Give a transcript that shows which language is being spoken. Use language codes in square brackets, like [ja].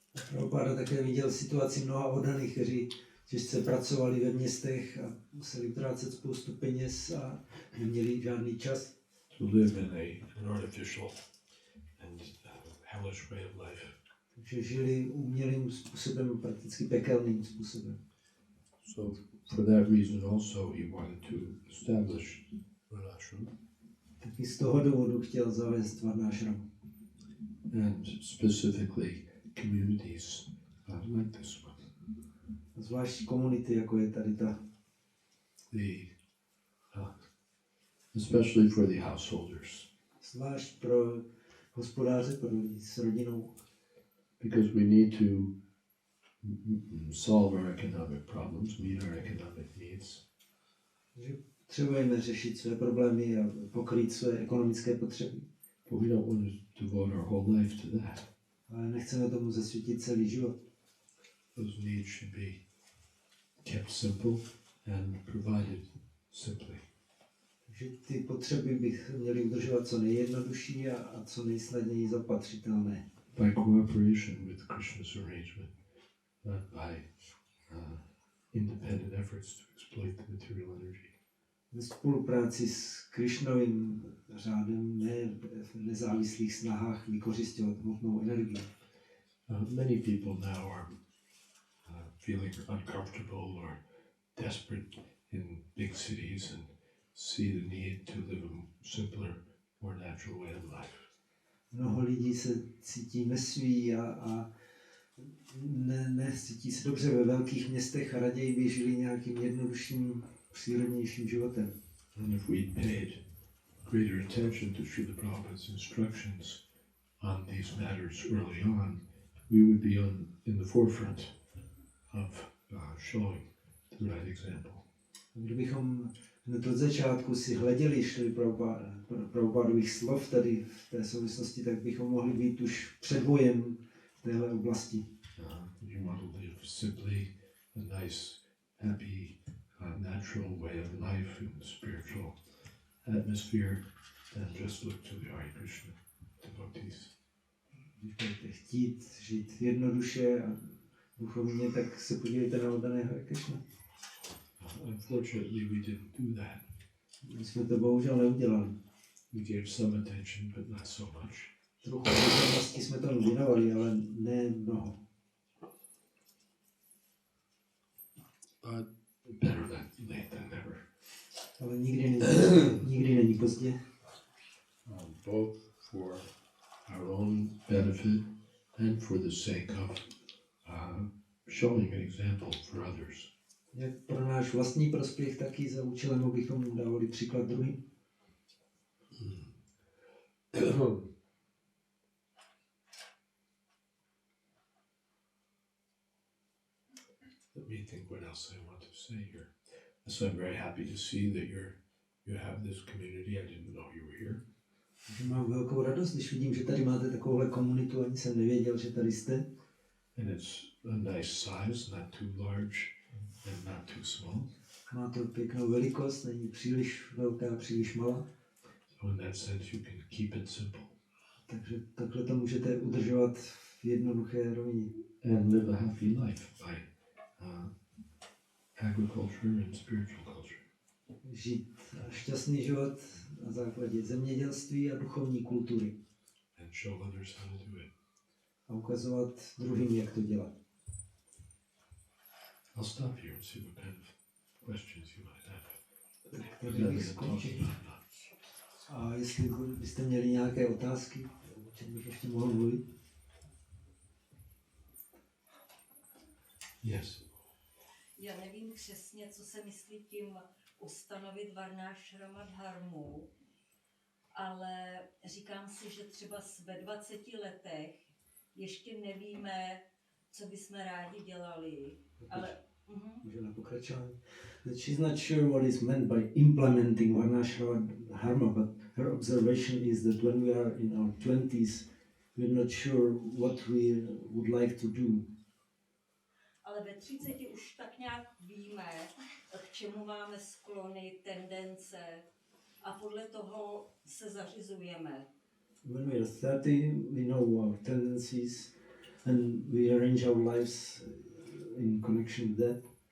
[cs] Prabhupáda také viděl situaci mnoha oddaných, kteří těžce pracovali ve městech a museli utrácet spoustu peněz a neměli žádný čas. [en] To live in an artificial and hellish way of life. [cs] Takže žili umělým způsobem, prakticky pekelným způsobem. [en] So for that reason also he wanted to establish varnashram. [cs] Taky z toho důvodu chtěl zavést varnášram. [en] And specifically communities like this one. [cs] Zvlášť komunity, jako je tady ta. [en] Especially for the householders. [cs] Zvlášť pro hospodáře, pro lidi s rodinou. [en] Because we need to solve our economic problems, meet our economic needs. [cs] Takže potřebujeme řešit své problémy a pokrýt své ekonomické potřeby. [en] But we don't want to devote our whole life to that. [cs] Ale nechceme tomu zasvětit celý život. [en] Those needs should be kept simple and provided simply. [cs] Takže ty potřeby bych měli udržovat co nejjednodušší a co nejsnadněji zapatřitelné. [en] By cooperation with Krishna's arrangement, not by independent efforts to exploit the material energy. [cs] Ve spolupráci s Krišnovým řádem, ne v nezávislých snahách vykořisťovat hmotnou energii. [en] Many people now are feeling uncomfortable or desperate in big cities and see the need to live a simpler, more natural way of life. [cs] Mnoho lidí se cítí nesví a necítí se dobře ve velkých městech a raději by žili nějakým jednodušším, přírodnějším životem. [en] And if we paid greater attention to Šríly Prabhupády's instructions on these matters early on, we would be in the forefront of showing the right example. [cs] Kdybychom hned od začátku si hleděli Šríly Prabhupádových slov tady v té souvislosti, tak bychom mohli být už předvojem v téhle oblasti. [en] You want to live simply a nice, happy, natural way of life in the spiritual atmosphere, and just look to the Hare Krishna devotees. [cs] Když budete chtít žít jednoduše a duchovně, tak se podívejte na oddané Hare Krishna. [en] Unfortunately, we didn't do that. [cs] My jsme to bohužel neudělali. [en] We gave some attention, but not so much. [cs] Trochu pozornosti jsme tomu věnovali, ale ne mnoho. [en] But better late than never. [cs] Ale nikdy není pozdě. [en] Both for our own benefit and for the sake of showing an example for others. [cs] Jak pro náš vlastní prospěch, tak i za účelem, abychom dávali příklad druhým. [en] Let me think what else I want to say here. So I'm very happy to see that you have this community. I didn't know you were here. [cs] Mám velkou radost, když vidím, že tady máte takovouhle komunitu, ani jsem nevěděl, že tady jste. [en] And it's a nice size, not too large and not too small. [cs] Má to pěknou velikost, není příliš velká, příliš malá. [en] So in that sense you can keep it simple. [cs] Takže takhle to můžete udržovat v jednoduché rovině. [en] And live a happy life by agriculture and spiritual culture. [cs] Žít šťastný život na základě zemědělství a duchovní kultury. [en] And show others how to do it. [cs] A ukazovat druhým, jak to dělat. [en] I'll stop here and see what kind of questions you might have. [cs] Tady bych skončil. A jestli byste měli nějaké otázky, o čem bych ještě mohl mluvit? [en] Yes. [cs] Já nevím přesně, co se myslí tím ustanovit varnášrama dharmu, ale říkám si, že třeba ve 20 letech ještě nevíme, co bychom rádi dělali, ale... Můžeme pokračovat. [en] That she's not sure what is meant by implementing varnášrama dharma, but her observation is that when we are in our 20s, we're not sure what we would like to do. [cs] Ale ve 30 už tak nějak víme, k čemu máme sklony, tendence a podle toho se zařizujeme. [en] When we are 30, we know our tendencies and we arrange our lives in connection with that.